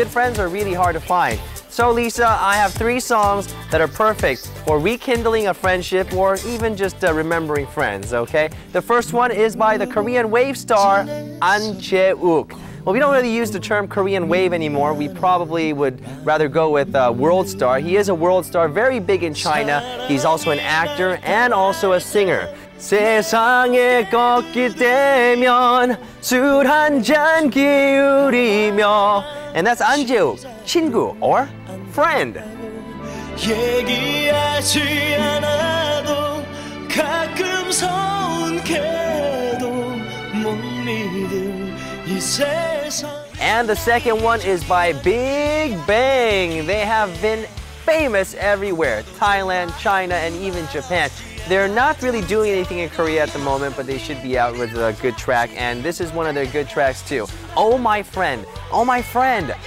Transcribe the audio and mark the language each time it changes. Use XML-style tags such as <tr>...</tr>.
<en>Good friends are really hard to find. So Lisa, I have 3 songs that are perfect for rekindling a friendship or even just remembering friends, okay? The first one is by the Korean wave star An Jae-wook. Well, we don't really use the term Korean wave anymore. We probably would rather go with world star. He is a world star, very big in China. He's also an actor and also a singer.</en> <ko>세상에 걷기 되면 술 한 잔 기울이며.</ko> <en>And that's An Jae-wook, 친구 or friend.</en> <ko>얘기하지 않아도 가끔 서운해도 못 믿을 이 세상.</ko> <en>And the second one is by Big Bang. They have been famous everywhere. Thailand, China, and even Japan. They're not really doing anything in Korea at the moment, but they should be out with a good track, and this is one of their good tracks too. Oh My Friend. Oh My Friend.</en>